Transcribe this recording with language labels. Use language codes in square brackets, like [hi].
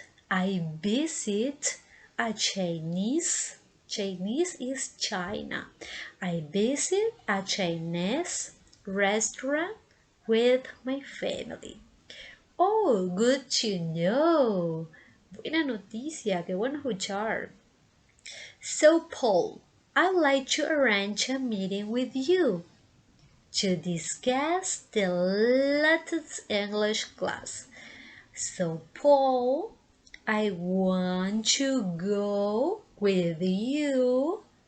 [en] I visit a Chinese is China. I visit a Chinese restaurant with my family. Oh, good to know. [es] Buena noticia, qué bueno escuchar. [en] So, Paul, I'd like to arrange a meeting with you to discuss the latest English class. So, Paul, I want to go with you.